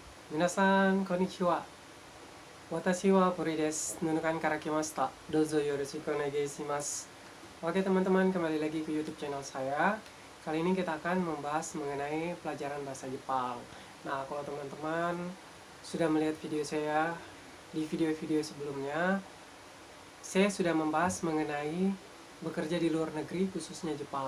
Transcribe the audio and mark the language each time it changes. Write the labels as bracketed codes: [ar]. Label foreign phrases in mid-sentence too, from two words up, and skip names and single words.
[ja] 皆さん、こんにちは。私はPuriです. Nunukanから来ました。どうぞよろしくお願いします. [id] Oke teman-teman, kembali lagi ke YouTube channel saya. Kali ini kita akan membahas mengenai pelajaran bahasa Jepang. Nah, kalau teman-teman sudah melihat video saya di video-video sebelumnya, saya sudah membahas mengenai bekerja di luar negeri, khususnya Jepang.